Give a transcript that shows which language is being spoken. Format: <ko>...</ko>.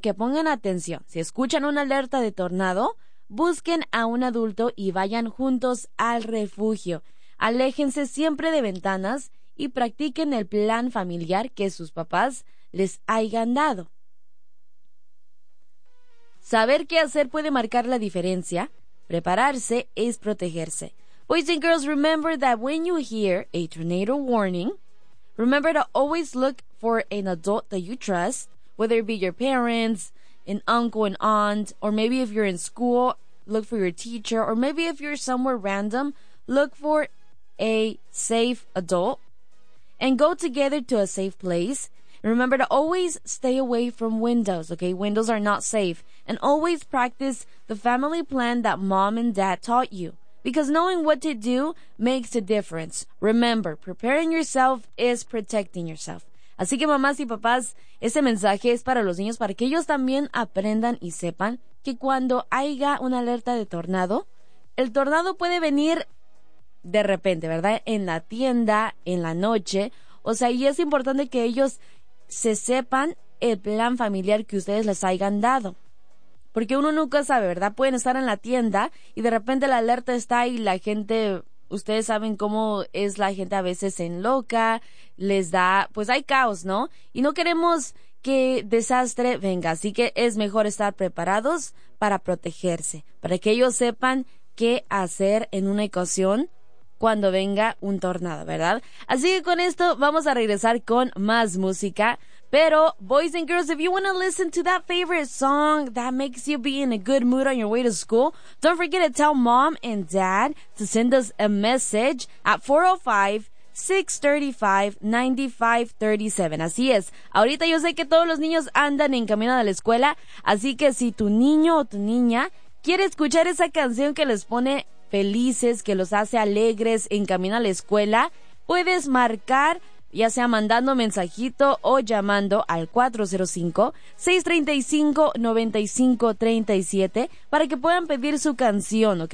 <es>Que pongan atención. Si escuchan una alerta de tornado, busquen a un adulto y vayan juntos al refugio. Aléjense siempre de ventanas y practiquen el plan familiar que sus papás les hayan dado. Saber qué hacer puede marcar la diferencia. Prepararse es protegerse.</es> <en>Boys and girls, remember that when you hear a tornado warning, remember to always look for an adult that you trust, whether it be your parents, an uncle, an aunt, or maybe if you're in school, look for your teacher, or maybe if you're somewhere random, look for a safe adult, and go together to a safe place. Remember to always stay away from windows, okay? Windows are not safe. And always practice the family plan that mom and dad taught you. Because knowing what to do makes a difference. Remember, preparing yourself is protecting yourself.</en> <es>Así que mamás y papás, este mensaje es para los niños, para que ellos también aprendan y sepan que cuando haya una alerta de tornado, el tornado puede venir de repente, ¿verdad? En la tienda, en la noche. O sea, y es importante que ellos se sepan el plan familiar que ustedes les hayan dado. Porque uno nunca sabe, ¿verdad? Pueden estar en la tienda y de repente la alerta está y la gente, ustedes saben cómo es la gente a veces en loca, les da, pues hay caos, ¿no? Y no queremos que desastre venga, así que es mejor estar preparados para protegerse, para que ellos sepan qué hacer en una ocasión cuando venga un tornado, ¿verdad? Así que con esto vamos a regresar con más música. Pero,</es> <en>boys and girls, if you want to listen to that favorite song that makes you be in a good mood on your way to school, don't forget to tell mom and dad to send us a message at 405-635-9537.</en> <es>Así es. Ahorita yo sé que todos los niños andan en camino a la escuela, así que si tu niño o tu niña quiere escuchar esa canción que les pone felices, que los hace alegres en camino a la escuela, puedes marcar, ya sea mandando mensajito o llamando al 405-635-9537 para que puedan pedir su canción, ¿ok?</es>